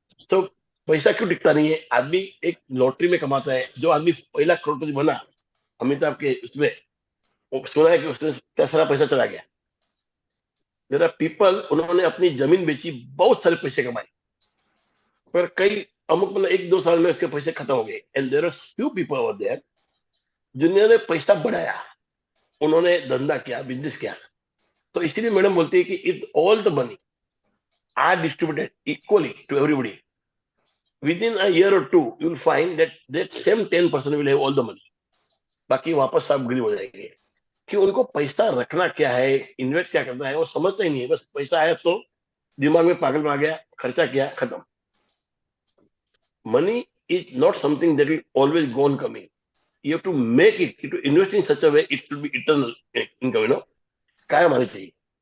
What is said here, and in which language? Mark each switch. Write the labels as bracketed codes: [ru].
[hi] तो पैसा क्यों टिकता नहीं है? आदमी एक लॉटरी में कमाता है, जो आदमी पहला करोड़पति बना, अमिताभ के उसमें, सुना है कि उसने क्या सारा पैसा चला गया। [en] there are people, [hi] उन्होंने अपनी जमीन बेची, बहुत सारे पैसे कमाए, पर कई अमुक मतलब 1-2 साल में उसके पैसे खत्म हो गए। [en] and there are few people over there [hi] जिन्होंने पैसा बढ़ाया, उन्होंने धंधा किया, बिजनेस किया। तो इसीलिए मैडम बोलती है कि [en] If all the money are distributed equally to everybody, within a year or two you will find that that same 10% will have all the money। [hi] बाकी वापस सब गरीब हो जाएंगे, कि उनको पैसा रखना क्या है, इन्वेस्ट क्या करना है, वो समझता ही नहीं है। बस पैसा आया तो दिमाग में पागल में आ गया, खर्चा किया, खत्म। [en] money is not something that will always go on coming, you have to make it, to invest in such a way it should be eternal income, [hi] कायम आनी चाहिए।